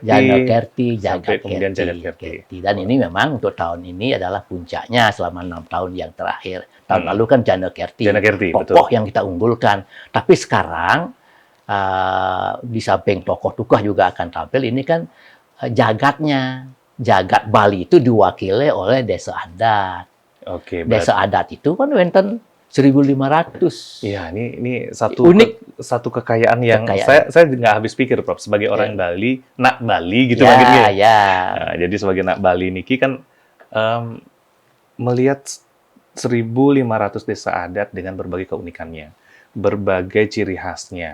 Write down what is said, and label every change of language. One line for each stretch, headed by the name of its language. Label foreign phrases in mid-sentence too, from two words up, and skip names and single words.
Indonesian: Jaga kemudian Jagat Kerti. Dan ini memang untuk tahun ini adalah puncaknya selama 6 tahun yang terakhir. Tahun lalu kan Jana Kerti, tokoh yang kita unggulkan. Tapi sekarang di samping tokoh tukah juga akan tampil, ini kan jagatnya. Jagat Bali itu diwakili oleh desa adat. Desa adat itu kan wenten 1.500. Iya, ini satu unik, satu kekayaan yang saya nggak habis pikir, Prof. Sebagai orang Bali,
Balinese: nak Bali
Indonesian: gitu ya, ya. Nah, jadi sebagai
Balinese: nak Bali niki
Indonesian: kan melihat 1.500 desa adat dengan berbagai keunikannya, berbagai ciri khasnya.